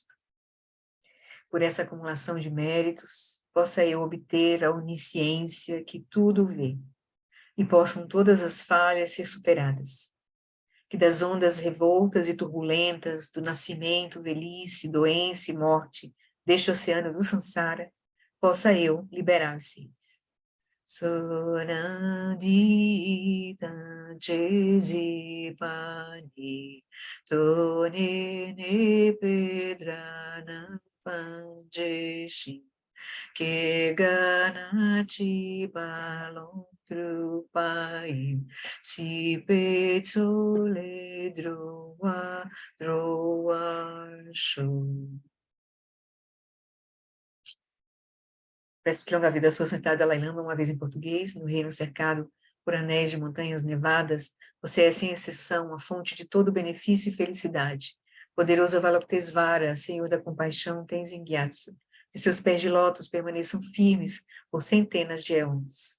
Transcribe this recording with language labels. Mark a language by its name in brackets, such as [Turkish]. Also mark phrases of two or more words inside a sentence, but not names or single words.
[Portuguese] Por essa acumulação de méritos, possa eu obter a onisciência que tudo vê, e possam todas as falhas ser superadas. Que das ondas revoltas e turbulentas do nascimento, velhice, doença e morte deste oceano do Sansara, possa eu liberar os seres. Sonandita Jejipani Tonene Pedrana Panjeshin que ganati balon trupai si pezole droa show. Peço que longa vida a sua santidade Dalai Lama, uma vez em português, no reino cercado por anéis de montanhas nevadas, você é sem exceção a fonte de todo benefício e felicidade. Poderoso Avalokitesvara, Senhor da compaixão, Tenzin Gyatso, que seus pés de lótus permaneçam firmes por centenas de éons.